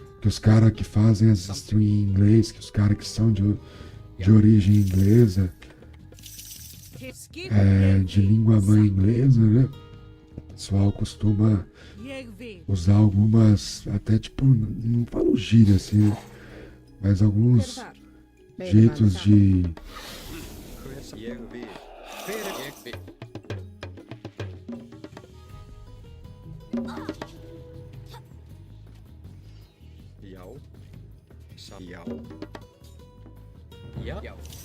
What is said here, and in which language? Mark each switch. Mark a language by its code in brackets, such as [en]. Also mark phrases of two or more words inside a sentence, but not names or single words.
[pt] os caras que fazem as streams em inglês, que os caras que são de origem inglesa, de língua mãe inglesa, né? O pessoal costuma [is] Ég vil. [pt] usar algumas, até tipo, não falo gíria assim, mas [is] Hver er [pt] alguns [is] þar? [pt] jeitos de. [is] Hver sa- Ég vil. Ég vil. Já. Já. Já, já.